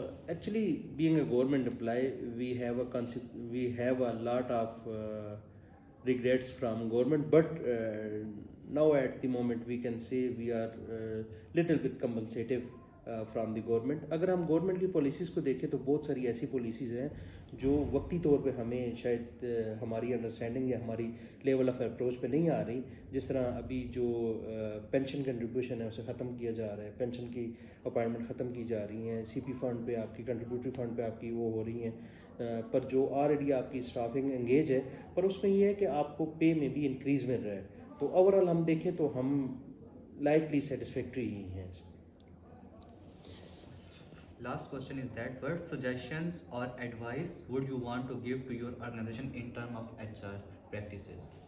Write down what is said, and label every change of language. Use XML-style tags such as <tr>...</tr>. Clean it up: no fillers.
<en>Actually, being a government employee, we have a lot of regrets from government, but now at the moment we can say we are little bit compensative from the government.</en> <ur>اگر ہم government کی policies کو دیکھیں تو بہت ساری ایسی policies ہیں جو وقتی طور پہ ہمیں شاید ہماری انڈرسٹینڈنگ یا ہماری لیول آف اپروچ پہ نہیں آ رہی. جس طرح ابھی جو پینشن کنٹریبیوشن ہے اسے ختم کیا جا رہا ہے, پینشن کی اپائنٹمنٹ ختم کی جا رہی ہیں, سی پی فنڈ پہ آپ کی کنٹریبیوٹری فنڈ پہ آپ کی وہ ہو رہی ہیں, پر جو آلریڈی آپ کی اسٹافنگ انگیج ہے, پر اس میں یہ ہے کہ آپ کو پے میں بھی انکریز مل رہا ہے. تو اوور آل ہم دیکھیں تو ہم لائٹلی سیٹسفیکٹری ہی ہیں.</ur> <en>Last question is that what suggestions or advice would you want to give to your organization in terms of HR practices?</en>